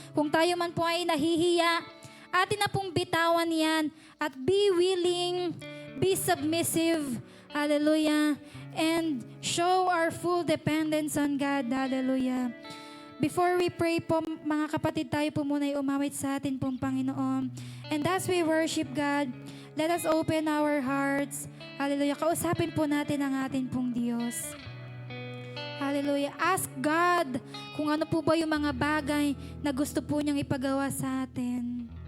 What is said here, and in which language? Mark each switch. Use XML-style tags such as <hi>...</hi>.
<tl>Kung tayo man po ay nahihiya, atin na pong bitawan yan at</tl> <en>be willing, be submissive,</en> <tl>hallelujah,</tl> <en>and show our full dependence on God,</en> <tl>hallelujah.</tl> <en>Before we pray</en> <tl>po, mga kapatid, tayo po muna ay umawit sa atin pong Panginoon.</tl> <en>And as we worship God, let us open our hearts. Hallelujah.</en> <tl>Kausapin po natin ang atin pong Diyos. Hallelujah.</tl> <en>Ask God</en> <tl>kung ano po ba yung mga bagay na gusto po niyang ipagawa sa atin.</tl>